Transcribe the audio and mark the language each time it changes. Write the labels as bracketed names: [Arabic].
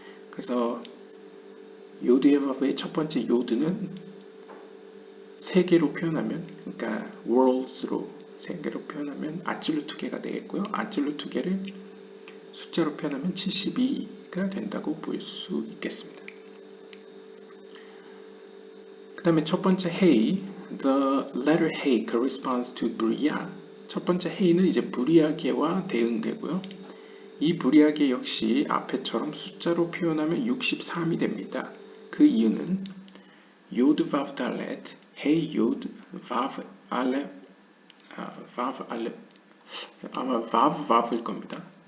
[Korean] 그래서 요드의 바브의 첫 번째 요드는 세 개로 표현하면, 그러니까 worlds로 세 개로 표현하면 아찔루트 개가 되겠고요. 아찔루트 개를 숫자로 표현하면 72가 된다고 볼 수 있겠습니다. 그 다음에 첫 번째 [English] hey, the letter hey corresponds to 브리아. [Korean] 첫 번째 hey는 이제 브리아계와 대응되고요. 이 브리아계 역시 앞에처럼 숫자로 표현하면 63이 됩니다. 그 이유는 요드 바브 달렛, hey 요드 바브 알렙, 바브 알렙, 아마 바브 바브일 겁니다.